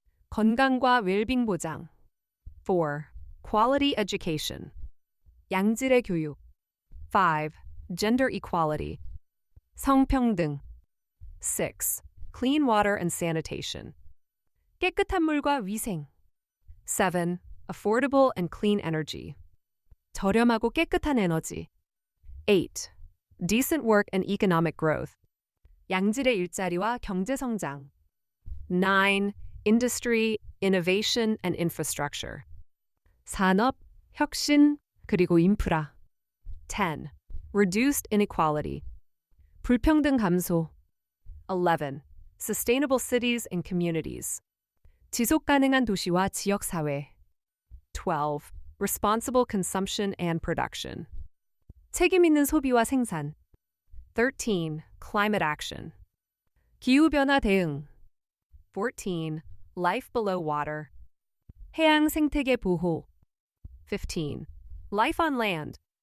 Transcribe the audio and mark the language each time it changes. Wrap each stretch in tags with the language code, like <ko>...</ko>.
<ko>건강과 웰빙 보장. 4.</ko> <en>Quality education.</en> <ko>양질의 교육. 5.</ko> <en>Gender equality.</en> <ko>성평등.</ko> <en>6. Clean water and sanitation.</en> <ko>깨끗한 물과 위생. 7.</ko> <en>Affordable and clean energy.</en> <ko>저렴하고 깨끗한 에너지. 8.</ko> <en>Decent work and economic growth.</en> <ko>양질의 일자리와 경제 성장. 9.</ko> <en>Industry, innovation and infrastructure.</en> <ko>산업, 혁신, 그리고 인프라.</ko> <en>10. Reduced inequality.</en> <ko>불평등 감소.</ko> <en>11. Sustainable cities and communities.</en> <ko>지속 가능한 도시와 지역 사회. 12.</ko> <en>Responsible consumption and production.</en> <ko>책임 있는 소비와 생산. 13.</ko> <en>Climate action.</en> <ko>기후 변화 대응. 14.</ko> <en>Life below water.</en> <ko>해양 생태계 보호. 15.</ko> <en>Life on land.</en>